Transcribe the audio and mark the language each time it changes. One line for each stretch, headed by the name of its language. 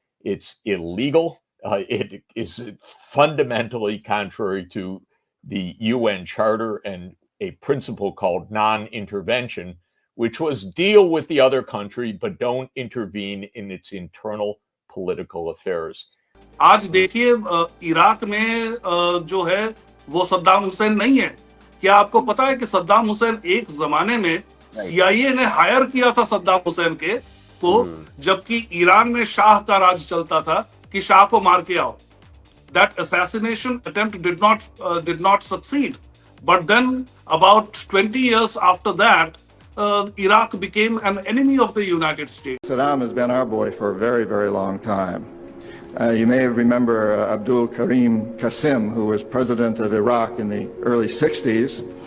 English: It's illegal. It is fundamentally contrary to the UN Charter and a principle called non-intervention, which was deal with the other country, but don't intervene in its internal political affairs.
Hindi: आज देखिए Iraq में जो है वो सद्दाम हुसैन नहीं है। क्या आपको पता है कि सद्दाम हुसैन एक जमाने में CIA ने हायर किया था सद्दाम हुसैन को, जबकि ईरान में शाह का राज चलता था कि शाह को मार के आओ।
English: That assassination attempt did not succeed. But then about 20 years after that, Iraq became an enemy of the United States. Saddam has been our boy for a very, very long time. You may remember Abdul Karim Qasim, who was president of Iraq in the early 60s.